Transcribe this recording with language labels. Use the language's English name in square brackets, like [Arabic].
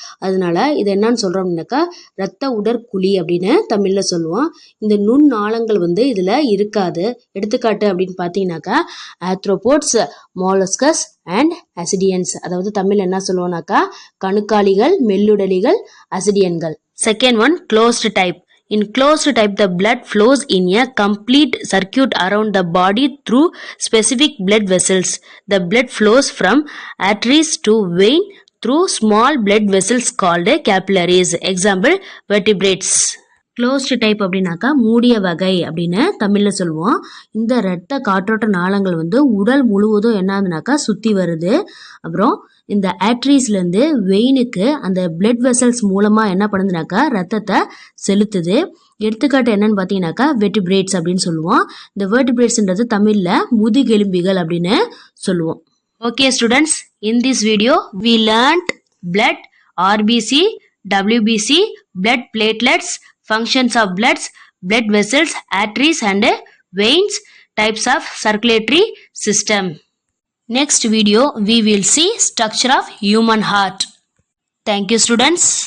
[Tamil] அதனால இது என்னன்னு சொல்றோம் அப்படின்னாக்கா ரத்த உடற்குழி அப்படின்னு தமிழ்ல சொல்லுவோம். இந்த நுண் நாளங்கள் வந்து இதுல இருக்காது. எடுத்துக்காட்டு அப்படின்னு பாத்தீங்கன்னாக்கா ஆத்ரோபோட்ஸ், மாலஸ்கஸ் அண்ட் அசிடியன்ஸ். அதாவது தமிழ் என்ன சொல்லுவோம்னாக்கா கணுக்காலிகள், மெல்லுடலிகள், அசிடியன்கள். [English] Second one closed type. In closed type, the blood flows in a complete circuit around the body through specific blood vessels. The blood flows from arteries to vein through small blood vessels called capillaries. Example, vertebrates. [Tamil] Closed type அப்படின்னாக்கா மூடிய வகை அப்படின்னு தமிழில் சொல்லுவோம். இந்த இரத்த காற்றோட்ட நாளங்கள் வந்து உடல் முழுவதும் என்ன ஆகுதுனாக்கா சுற்றி வருது. அப்புறம் இந்த ஆட்ரிஸ்லேருந்து வெயினுக்கு அந்த பிளட் வெசல்ஸ் மூலமாக என்ன பண்ணுதுனாக்கா ரத்தத்தை செலுத்துது. எடுத்துக்காட்டு என்னன்னு பார்த்தீங்கன்னாக்கா வெர்டிபிரேட்ஸ் அப்படின்னு சொல்லுவோம். இந்த வெர்டிபிரேட்ஸ்ன்றது தமிழில் முதுகெலும்பிகள் அப்படின்னு சொல்லுவோம். [English] Okay students, in this video we learned blood, RBC, WBC, blood platelets, functions of bloods, blood vessels, arteries and veins, types of circulatory system. Next video we will see structure of human heart. Thank you students.